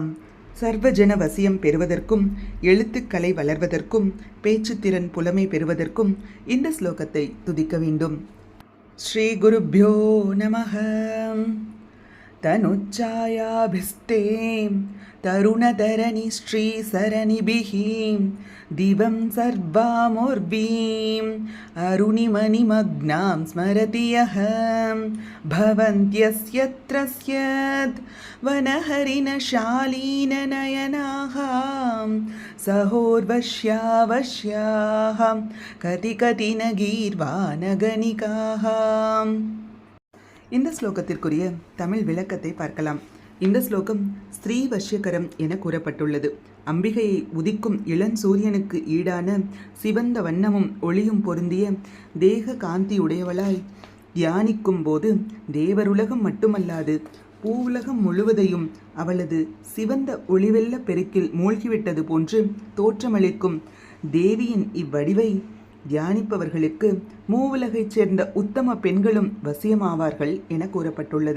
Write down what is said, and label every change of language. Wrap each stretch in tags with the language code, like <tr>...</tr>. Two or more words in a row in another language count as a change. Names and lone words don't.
<ta>சர்வஜன வசியம் பெறுவதற்கும் எழுத்துக்கலை வளர்வதற்கும் பேச்சுத்திறன் புலமை பெறுவதற்கும் இந்த ஸ்லோகத்தை துதிக்க வேண்டும்.</ta> <sa>श्री गुरुभ्यो नमः. तनुच्छायाभिस्ते तरुणतरणि श्री सरणिभिः दिवं सर्वामोर्वीं अरुणिमणिमग्नां स्मरति यः भवन्त्यस्यत्र स्यद् वनहरिणशालीननयनाः सहोर्वश्यावश्याः कति कति न गीर्वाणगणिकाः.</sa> <ta>இந்த ஸ்லோகத்திற்குரிய தமிழ் விளக்கத்தை பார்க்கலாம். இந்த ஸ்லோகம் ஸ்ரீ வஷ்யகரம் என கூறப்பட்டுள்ளது. அம்பிகையை உதிக்கும் இளஞ்சூரியனுக்கு ஈடான சிவந்த வண்ணமும் ஒளியும் பொருந்திய தேக காந்தியுடையவளாய் தியானிக்கும் போது தேவருலகம் மட்டுமல்லாது பூவுலகம் முழுவதையும் அவளது சிவந்த ஒளிவெல்ல பெருக்கில் மூழ்கிவிட்டது போன்று தோற்றமளிக்கும் தேவியின் இவ்வடிவை தியானிப்பவர்களுக்கு மூவுலகைச் சேர்ந்த உத்தம பெண்களும் வசியமாவார்கள் என கூறப்பட்டுள்ளது.</ta>